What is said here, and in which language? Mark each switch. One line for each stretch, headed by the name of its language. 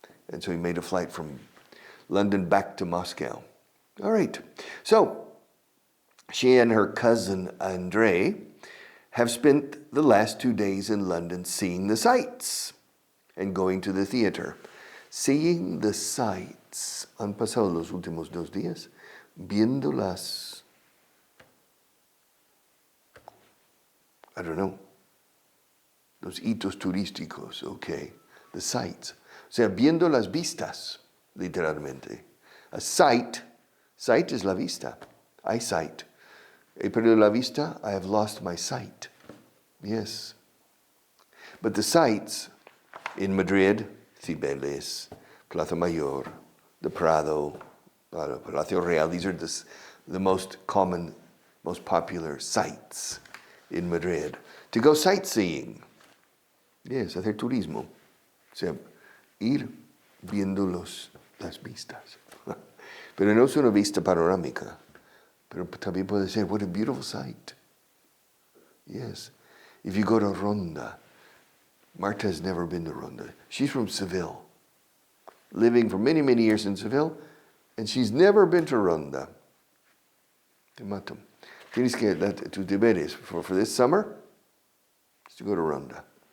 English: And so he made a flight from London back to Moscow. All right. So she and her cousin Andre have spent the last 2 days in London seeing the sights and going to the theater. Seeing the sights.
Spanish: Han pasado los últimos 2 días viendo
English: I don't know,
Spanish: los hitos turísticos, okay,
English: the sights.
Spanish: O sea, viendo las vistas, literalmente.
English: A sight is
Spanish: la vista,
English: eyesight.
Spanish: He perdido la vista,
English: I have lost my sight. Yes. But the sights in Madrid, Cibeles, Plaza Mayor, the Prado, Palacio Real, these are the most common, most popular sights in Madrid. To go sightseeing. Yes,
Spanish: hacer turismo. O sea, ir viendo las vistas. Pero no es una vista panorámica. Pero también puede ser,
English: what a beautiful sight. Yes. If you go to Ronda, Marta has never been to Ronda. She's from Seville, living for many, many years in Seville, and she's never been to Ronda.
Spanish: Te mato. Tienes que, tus deberes
English: for this summer is to go to Ronda.